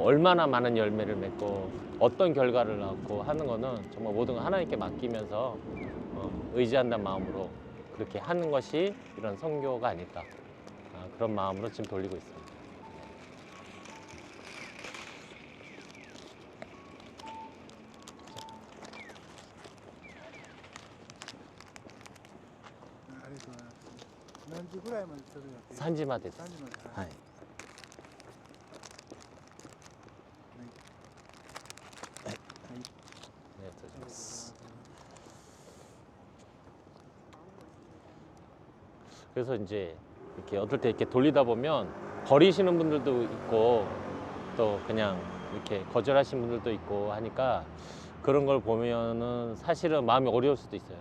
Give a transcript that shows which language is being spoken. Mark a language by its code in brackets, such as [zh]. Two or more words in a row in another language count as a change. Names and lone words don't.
[ko] 얼마나 많은 열매를 맺고 어떤 결과를 낳고 하는 거는 정말 모든 걸 하나님께 맡기면서 의지한다는 마음으로 그렇게 하는 것이 이런 선교가 아닐까 그런 마음으로 지금 돌리고 있습니다. [ja] 3 時までです。はい。ありがとうございます。 [ko] 그래서 이제 이렇게 어떨 때 이렇게 돌리다 보면 버리시는 분들도 있고 또 그냥 이렇게 거절하신 분들도 있고 하니까 그런 걸 보면은 사실은 마음이 어려울 수도 있어요.